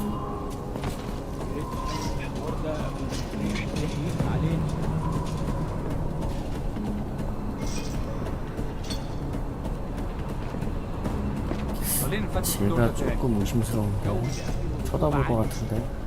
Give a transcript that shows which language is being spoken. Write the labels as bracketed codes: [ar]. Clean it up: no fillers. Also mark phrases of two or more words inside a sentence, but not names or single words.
[ar] الحوار ده يحييك علينا. [ko] 제가 조금 의심스러운데 쳐다볼 것 같은데.